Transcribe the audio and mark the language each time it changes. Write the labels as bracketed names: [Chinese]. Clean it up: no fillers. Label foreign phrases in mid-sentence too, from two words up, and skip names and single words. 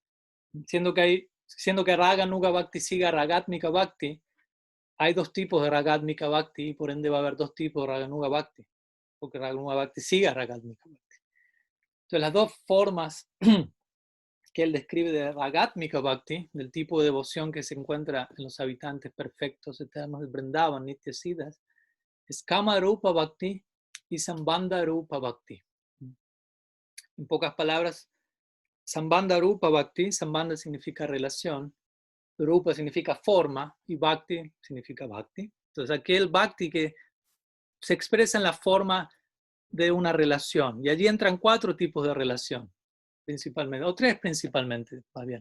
[Spanish] Siendo que [Sanskrit] Raganuga Bhakti [Spanish] siga [Sanskrit] Ragatmika Bhakti, [Spanish] hay dos tipos de [Sanskrit] Ragatmika Bhakti [Spanish] y por ende va a haber dos tipos de [Sanskrit] Raganuga Bhakti, [Spanish] porque [Sanskrit] Raganuga Bhakti [Spanish] siga [Sanskrit] Ragatmika Bhakti. [Spanish] Entonces, las dos formas que él describe de [Sanskrit] Ragatmika Bhakti, [Spanish] del tipo de devoción que se encuentra en los habitantes perfectos eternos de Vrindavan, [Sanskrit] Nitya Siddhas, [Spanish] es [Sanskrit] Kama Rupa Bhakti [Spanish] y [Sanskrit] Sambandha Rupa Bhakti. [Spanish] En pocas palabras, [Sanskrit] Sambandha Rupa Bhakti, [Spanish] Sambandha significa relación, Rupa significa forma y Bhakti significa Bhakti. Entonces aquel Bhakti que se expresa en la forma de una relación. Y allí entran 4 tipos de relación, principalmente, o 3 principalmente, más bien.